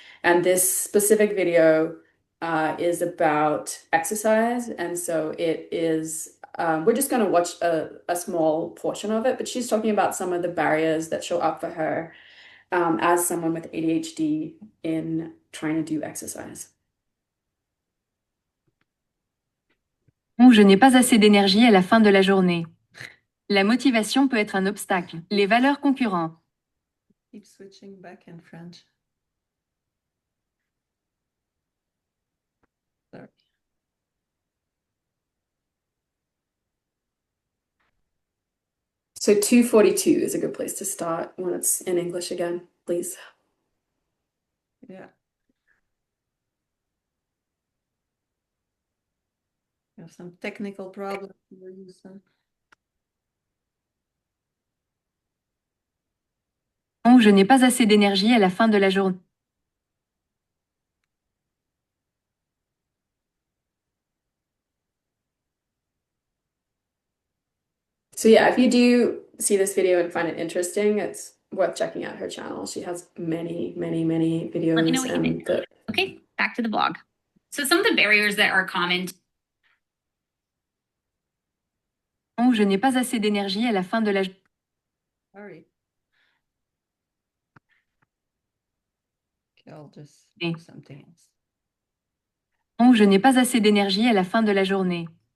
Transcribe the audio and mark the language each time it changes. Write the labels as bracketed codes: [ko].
[en] And this specific video is about exercise. And so it is, we're just going to watch a small portion of it, but she's talking about some of the barriers that show up for her as someone with ADHD in trying to do exercise. [fr] Bon, je n'ai pas assez d'énergie à la fin de la journée. La motivation peut être un obstacle. Les valeurs concurrentes. [en] Keep switching back in French. Sorry. So 242 is a good place to start when it's in English again, please. Yeah. We have some technical problems. [fr] Bon, je n'ai pas assez d'énergie à la fin de la journée. [en] So yeah, if you do see this video and find it interesting, it's worth checking out her channel. She has many, many, many videos. Let me know what you think. Okay, back to the blog. So some of the barriers that are common. [fr] Bon, je n'ai pas assez d'énergie à la fin de la journée. [en] Sorry. Okay, I'll just Okay. do something else. [fr] Bon, je n'ai pas assez d'énergie à la fin de la journée.